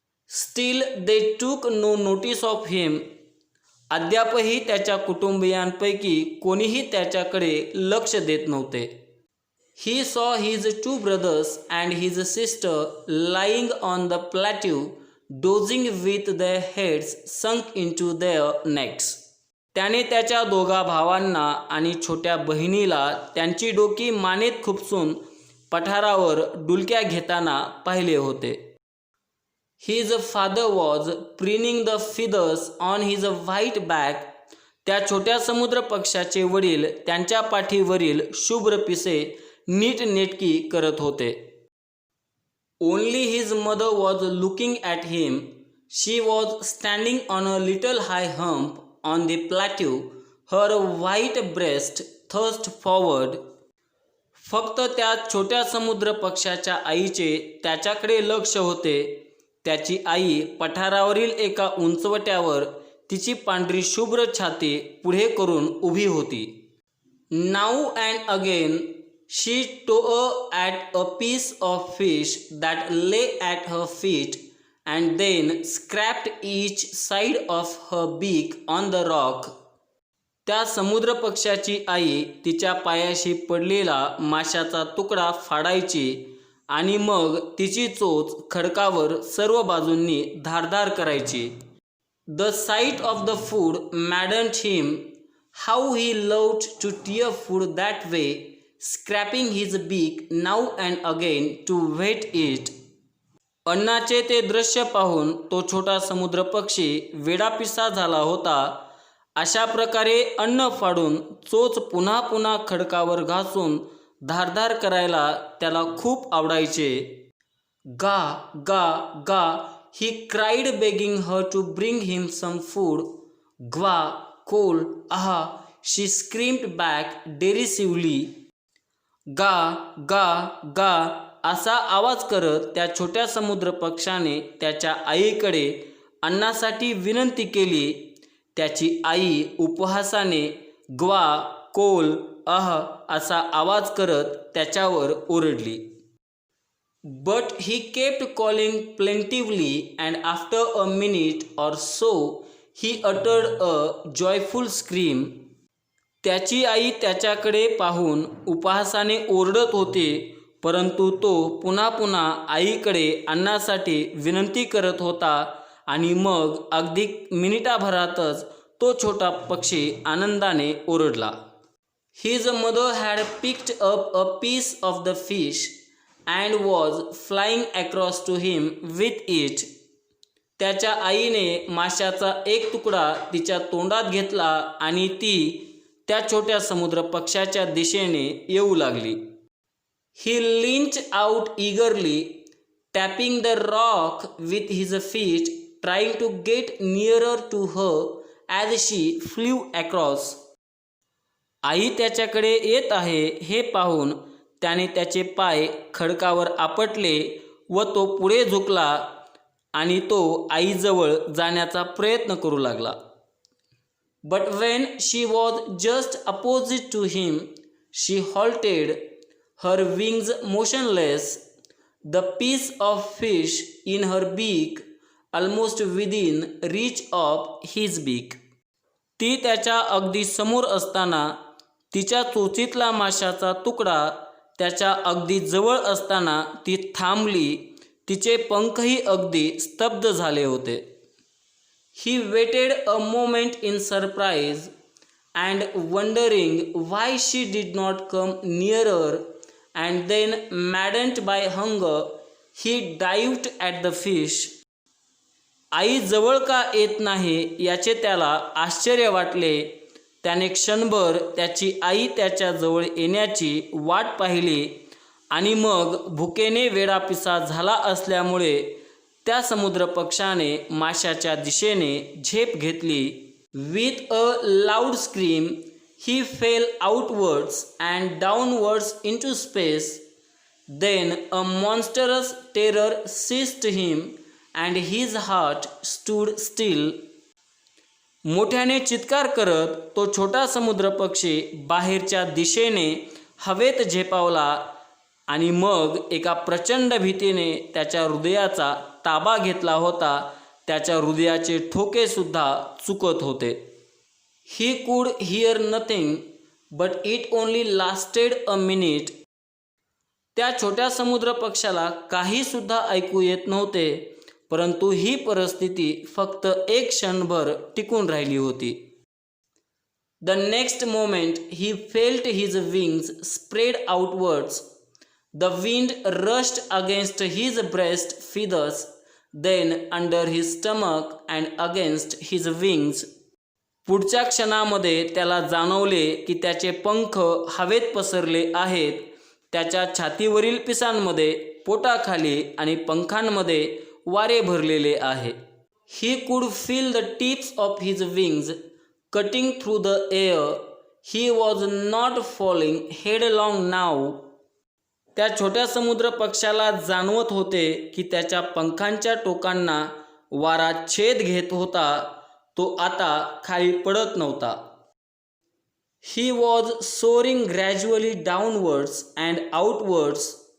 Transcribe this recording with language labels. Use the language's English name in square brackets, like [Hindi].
[English] Still they took no notice of him. [Marathi] अद्यापही त्याच्या कुटुंबियांपैकी कोणीही त्याच्याकडे लक्ष देत नव्हते. [English] He saw his two brothers and his sister lying on the plateau, dozing with their heads sunk into their necks. [Marathi] त्याने त्याच्या दोघा भावांना आणि छोट्या बहिणीला त्यांची डोकी मानेत खुपसून पठारावर डुलक्या घेताना पाहिले होते. [English] His father was preening the feathers on his white back. [Marathi] त्या छोट्या समुद्र पक्षाचे वडील त्यांच्या पाठीवरील शुभ्र पिसे नीटनेटकी करत होते. [English] Only his mother was looking at him. She was standing on a little high hump on the plateau, her white breast thrust forward. [Marathi] फक्त त्या छोट्या समुद्र पक्षाच्या आईचे त्याच्याकडे लक्ष होते. त्याची आई पठारावरील एका उंचवट्यावर तिची पांढरी शुभ्र छाती पुढे करून उभी होती. [English] Now and again she tore at a piece of fish that lay at her feet and then scraped each side of her beak on the rock. [Marathi] त्या समुद्र पक्षाची आई तिच्या पायाशी पडलेला माशाचा तुकडा फाडायची आणि मग तिची चोच खडकावर सर्व बाजूंनी धारधार करायची. [English] The sight of the food maddened him. How he loved to tear food that way, scraping his beak now and again to wet it. [Marathi] अन्नाचे ते दृश्य पाहून तो छोटा समुद्र पक्षी वेडापिसा झाला होता. अशा प्रकारे अन्न फाडून चोच पुन्हा पुन्हा खडकावर घासून धारधार करायला त्याला खूप आवडायचे. [English] गा गा गा he cried begging her to bring him some food. Gwa, coal, aha, she screamed back derisively. [Marathi] गा गा गा असा आवाज करत त्या छोट्या समुद्र पक्षाने त्याच्या आईकडे अन्नासाठी विनंती केली. त्याची आई उपहासाने ग्वा कोल अह असा आवाज करत त्याच्यावर ओरडली. [English] But he kept calling plaintively and after a minute or so he uttered a joyful scream. [Marathi] त्याची आई त्याच्याकडे पाहून उपहासाने ओरडत होती परंतु तो पुन्हा पुन्हा आईकडे अन्नासाठी विनंती करत होता आणि मग अगदी मिनिटाभरातच तो छोटा पक्षी आनंदाने ओरडला. [English] His mother had picked up a piece of the fish and was flying across to him with it. [Marathi] त्याच्या आईने माशाचा एक तुकडा तिच्या तोंडात घेतला आणि ती त्या छोट्या समुद्र पक्ष्याच्या दिशेने येऊ लागली. [English] He leaned out eagerly, tapping the rock with his feet, trying to get nearer to her as she flew across. [Marathi] आई त्याच्याकडे येत आहे हे पाहून त्याने त्याचे पाय खडकावर आपटले व तो पुढे झुकला आणि तो आईजवळ जाण्याचा प्रयत्न करू लागला. [English] But when she was just opposite to him, she halted, her wings motionless, the piece of fish in her beak almost within reach of his beak. [Marathi] ती त्याच्या अगदी समोर असताना तिच्या चोचीतला माशाचा तुकडा त्याच्या अगदी जवळ असताना ती थांबली. तिचे पंखही अगदी स्तब्ध झाले होते. [English] He waited a moment in surprise and wondering why she did not come nearer, and then, maddened by hunger, he dived at the fish. [Marathi] आई जवळ का येत नाही याचे त्याला आश्चर्य वाटले. त्याने क्षणभर त्याची आई त्याच्या जवळ येण्याची वाट पाहिली आणि मग भुकेने वेडापिसा झाला असल्यामुळे त्या समुद्र पक्षाने माशाच्या दिशेने झेप घेतली. [English] With a loud scream, he fell outwards and downwards into space. Then a monstrous terror seized him and his heart stood still. [Marathi] मोठ्याने चित्कार करत तो छोटा समुद्र पक्षी बाहेरच्या दिशेने हवेत झेपावला आणि मग एका प्रचंड भीतीने त्याच्या हृदयाचा ताबा घेतला होता. त्याच्या हृदयाचे ठोके सुद्धा चुकत होते. [English] He could hear nothing, but it only lasted a minute. [Marathi] त्या छोट्या समुद्र पक्षाला काही सुद्धा ऐकू येत नव्हते, परंतु ही परिस्थिती फक्त एक क्षणभर टिकून राहिली होती. [English] The next moment he felt his wings spread outwards. The wind rushed against his breast feathers, then under his stomach and against his wings. [Marathi] पुढच्या क्षणामध्ये त्याला जाणवले की त्याचे पंख हवेत पसरले आहेत. त्याच्या छातीवरील पिसांमध्ये, पोटाखाली आणि पंखांमध्ये वारे भरलेले आहे. [English] He could feel the tips of his wings cutting through the air. He was not falling headlong now. [Marathi] त्या छोट्या समुद्र पक्षाला जाणवत होते की त्याच्या पंखांच्या टोकांना वारा छेद घेत होता. तो आता खाली पडत नव्हता. [English] He was soaring gradually downwards and outwards.